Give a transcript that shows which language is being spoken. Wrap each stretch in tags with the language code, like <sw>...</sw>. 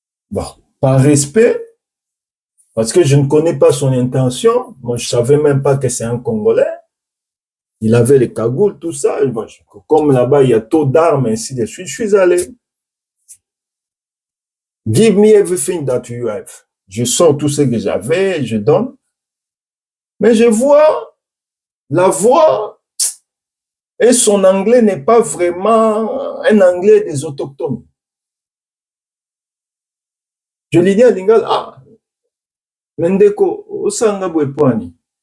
<fr>Bon, par respect, parce que je ne connais pas son intention, moi je savais même pas que c'est un Congolais. Il avait les cagoules, tout ça. Comme là-bas, il y a trop d'armes, ainsi de suite, je suis allé.</fr> <en>Give me everything that you have.</en> <fr>Je sors tout ce que j'avais, je donne. Mais je vois la voix et son anglais n'est pas vraiment un anglais des autochtones. Je lui dis à Lingal, ah,</fr> <ln>Mendeko, Osanga Bwepwani.</ln>